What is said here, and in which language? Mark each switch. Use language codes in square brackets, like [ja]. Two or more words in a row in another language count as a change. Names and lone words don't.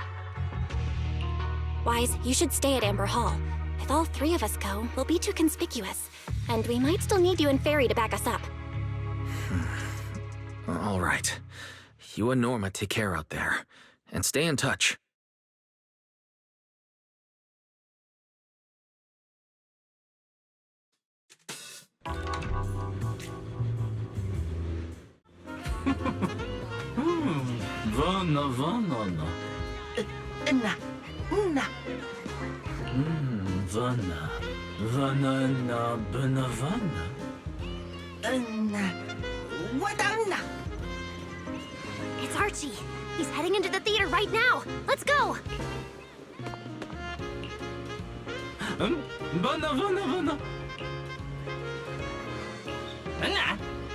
[en] Wise, you should stay at Amber Hall. If all three of us go, we'll be too conspicuous. And we might still need you and Fairy to back us up. All right. You and Norma take care out there, and stay in touch. Vana, vana, na. Vana. Vana na benavana. It's Archie. He's heading into the theater right now. Let's go! Vana, vana, vana. Damn!